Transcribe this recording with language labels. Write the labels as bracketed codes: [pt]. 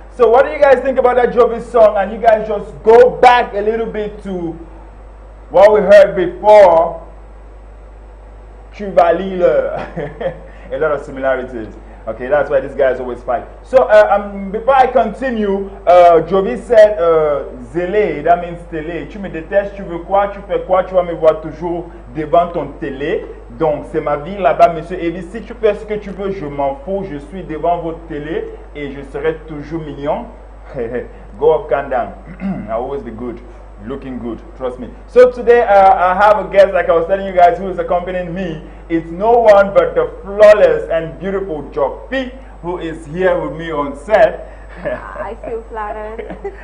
[en] So what do you guys think about that Jovi song? And you guys just go back a little bit to what we heard before. Chuvalile. A lot of similarities. Okay, that's why these guys always fight. So before I continue, Jovi said zélé, that means télé. [fr] Tu me détestes, tu veux quoi, tu fais quoi, tu vas me voir toujours devant ton télé. Donc c'est ma vie là-bas, monsieur Evi. Si tu fais ce que tu veux, je m'en fous. Je suis devant votre télé et je serai toujours mignon. [en] Go up, calm down. I'll always be good, looking good. Trust me. So today I have a guest, like I was telling you guys, who is accompanying me. It's no one but the flawless and beautiful Jopi, who is here with me on set. I feel flattered.